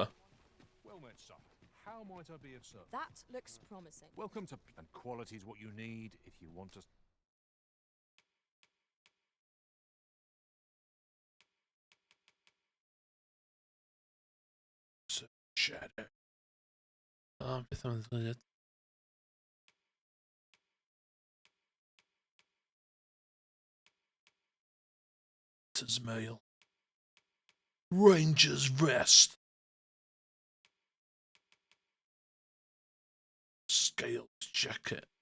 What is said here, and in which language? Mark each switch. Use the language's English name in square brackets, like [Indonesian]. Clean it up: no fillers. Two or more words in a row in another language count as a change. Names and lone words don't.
[English] Well met, sir. How might I be of service? That looks promising. Welcome to... And quality is what you need if you want to... Shadow. [Welsh] Beth am ddweud? [English] Mail. Ranger's Rest. Scaled jacket.